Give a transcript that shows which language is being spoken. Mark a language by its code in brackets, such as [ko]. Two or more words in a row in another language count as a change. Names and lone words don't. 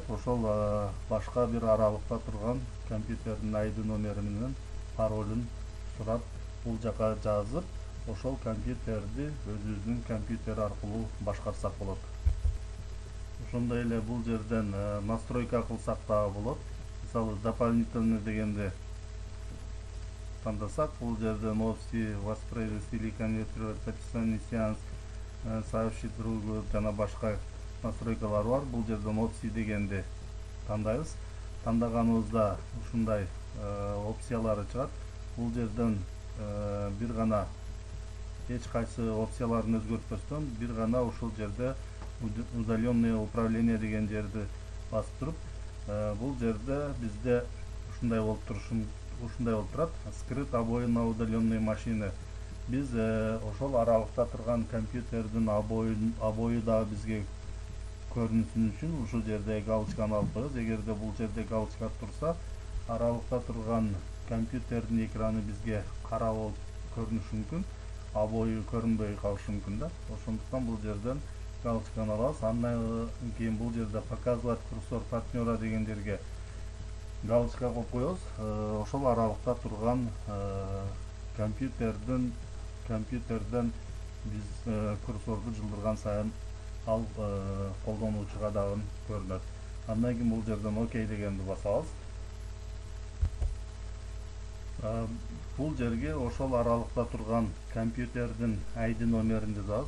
[ky] Ошол башка бир аралыкта турган компьютердин ID номери менен паролун сурап, бул жака жазып, ошол компьютерди өзүбүздүн компьютер аркылуу башкарсак болот. Ошондой эле бул жерден настройка кылсак дагы болот. Мисалы дополнительный дегенди тандасак, бул жерден [ru] опции воспроизвести или конвертировать описание сеанс, сообщить другу [ky] жана башка настройкалар бар. Бул жерден опции дегенди тандайбыз. Тандаганыбызда ушундай опциялары чыгат. Бул жерден бир гана эч кайсы опцияларын өзгөртпөстөн бир гана ушул жерде [ru] удаленное управление [ky] деген жерди басып туруп, бул жерде бизде ушундай болуп турат. [ru] Скрыт обои на удаленной машине. [ky] Биз ошол аралыкта турган компьютердин обою дагы бизге көрүнүшүн үчүн ушул жерде галочканы алып коебуз. Эгерде бул жерде галочка турса, аралыкта турган компьютердин экраны бизге кара болуп көрүнүшү мүмкүн, обою көрүнбөй калышы мүмкүн да. Ошондуктан бул жерден галочканы алабыз. Андан кийин бул жерде [ru] показывать курсор партнера [ky] деген жерге галочка коюп коебуз. Ошол аралыкта турган компьютерден биз курсорду жылдырган сайын ал колдонуучуга дагы көрүнөт. Андан кийин бул жерден окей дегенди басабыз. Бул жерге ошол аралыкта турган компьютердин ID номерин жазабыз.